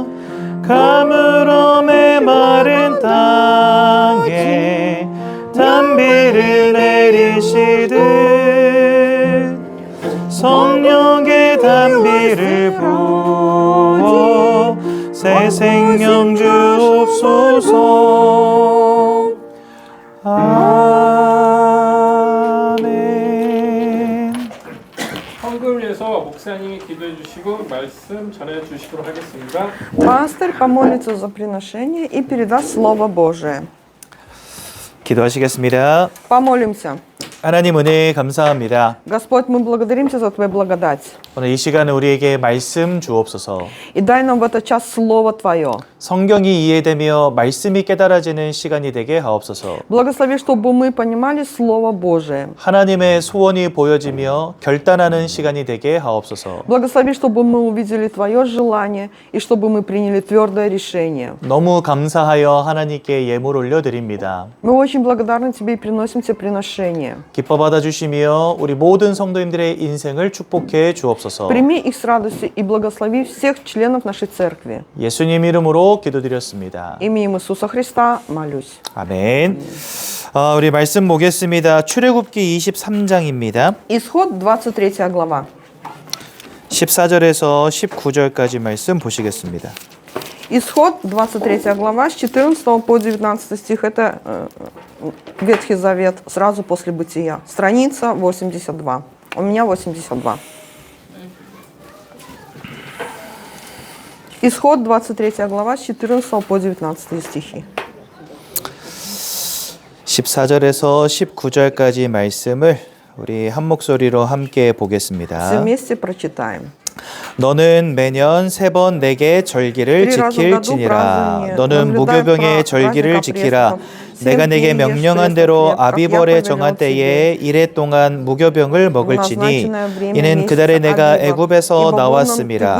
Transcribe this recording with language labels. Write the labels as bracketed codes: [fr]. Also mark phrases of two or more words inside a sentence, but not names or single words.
[ko] 가물어 메마른 땅에 담비를 내리시듯 성령의 담비를 부어 새 생명 주옵소서. 아멘. 헌금을 위해서 목사님이 기도해 주시고 말씀 전해 주시도록 하겠습니다. [ru] Пастырь помолится за приношение и передаст Слово Божие. [ko] 기도하시겠습니다. [ru] Помолимся. [ko] 하나님 은혜 감사합니다. [ru] Господь, мы благодарим Тебя за Твою благодать. [ko] 오늘 이 시간에 우리에게 말씀 주옵소서. [ru] И дай нам в этот час Слово Твое. [ko] 성경이 이해되며 말씀이 깨달아지는 시간이 되게 하옵소서. [ru] Благослови, чтобы мы понимали Слово Божие. [ko] 하나님의 소원이 보여지며 결단하는 시간이 되게 하옵소서. [ru] Благослови, чтобы мы увидели Твое желание и чтобы мы приняли твердое решение. [ko] 너무 감사하여 하나님께 예물 올려드립니다. [ru] Мы очень благодарны Тебе и приносим Тебе приношение. [ko] 기뻐 받아주시며 우리 모든 성도님들의 인생을 축복해 주옵소서. [ru] Прими их с радостью и благослови всех членов нашей церкви. [ko] 예수님 이름으로 기도드렸습니다. [ru] Именем Иисуса Христа молюсь. [ko] 아멘. 우리 말씀 보겠습니다. 출애굽기 23장입니다. [ru] Исход 23 глава. [ko] 14절에서 19절까지 말씀 보시겠습니다. [ru] Исход 23 глава с 14 по 19 стих. Это Ветхий Завет, сразу после Бытия. Страница 82. У меня 82. Исход 23 глава с 14 по 19 стихи. [ko] 14절에서 19절까지 말씀을 우리 한 목소리로 함께 [ru] Все [ko] 보겠습니다. [ru] вместе прочитаем. [ko] 너는 매년 3번 내게 절기를 지킬지니라. 너는 무교병의 절기를 지키라. 내가 내게 명령한 대로 아비벌의 정한 때에 이래 동안 무교병을 먹을지니 이는 그달에 내가 애굽에서 나왔음이라.